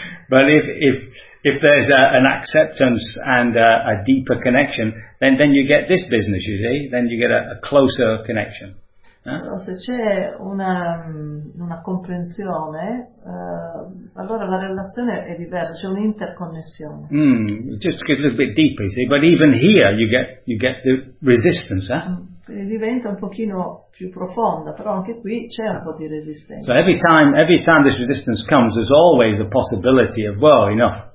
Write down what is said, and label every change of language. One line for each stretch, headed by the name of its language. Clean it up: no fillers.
English: But if there's an acceptance and a deeper connection, then you get this business, you see, then you get a closer connection.
Italian: Allora, se c'è una comprensione, allora la relazione è diversa, c'è un'interconnessione.
English: Just get a little bit deeper, you see, but even here you get the resistance, eh?
Italian: Diventa un pochino più profonda, però anche qui c'è un po' di resistenza.
English: So every time this resistance comes, there's always a possibility of well, you know.